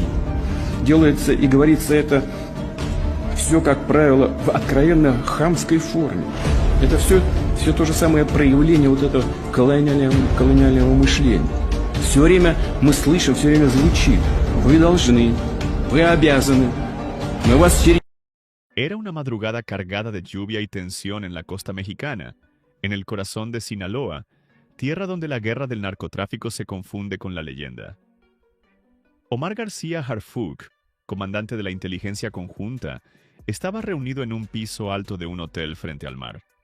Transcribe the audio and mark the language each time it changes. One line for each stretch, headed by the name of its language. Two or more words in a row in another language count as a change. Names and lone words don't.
Russian: Делается и говорится это все, как правило, в откровенно хамской форме. Это все то же самое проявление вот этого колониального мышления. Все время мы слышим, все время звучит: вы должны, вы обязаны, мы вас все...
Spanish: Era una madrugada cargada de lluvia y tensión en la costa mexicana, en el corazón de Sinaloa, tierra donde la guerra del narcotráfico se confunde con la leyenda. Omar García Harfuch, comandante de la inteligencia conjunta, estaba reunido en un piso alto de un hotel frente al mar.